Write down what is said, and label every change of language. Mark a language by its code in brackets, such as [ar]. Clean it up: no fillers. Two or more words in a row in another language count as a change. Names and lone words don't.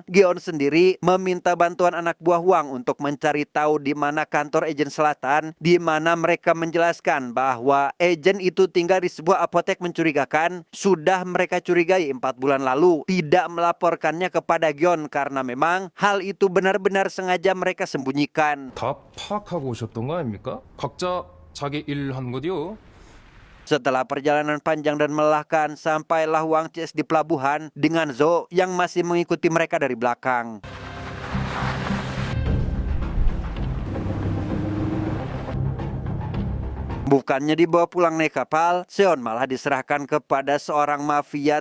[id] Geon sendiri meminta bantuan anak buah Huang untuk mencari tahu di mana kantor agen selatan, di mana mereka menjelaskan bahwa agen itu tinggal di sebuah apotek mencurigakan. Sudah mereka curigai 4 bulan lalu, tidak melaporkannya kepada Geon karena memang hal itu benar-benar sengaja mereka sembunyikan. [ko] 다 파악하고 오셨던 거 아닙니까? 각자 자기 일 하는 거디요. [id] Setelah perjalanan panjang dan melelahkan, sampailah Huang CS di pelabuhan dengan Zo yang masih mengikuti mereka dari belakang. Bukannya dibawa pulang naik kapal, Seon malah diserahkan kepada seorang mafia.